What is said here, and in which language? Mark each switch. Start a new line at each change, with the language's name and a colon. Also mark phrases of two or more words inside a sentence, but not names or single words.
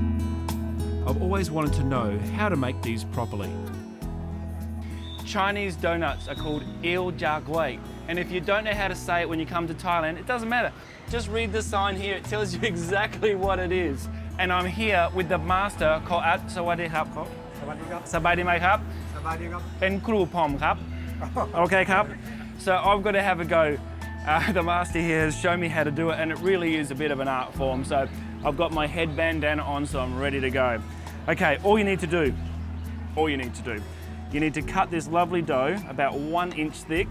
English: I've always wanted to know how to make these properly. Chinese donuts are called il ja gui, and if you don't know how to say it when you come to Thailand, it doesn't matter. Just read the sign here, it tells you exactly what it is. And I'm here with the master called
Thai: Sawadi Khap. Sabadi Mai Khap. Pen Kru Pom Khap.
English: Okay, Khap. So I've got to have a go. The master here has shown me how to do it, and it really is a bit of an art form. So I've got my head bandana on, so I'm ready to go. Okay, all you need to do, you need to cut this lovely dough about 1 inch thick.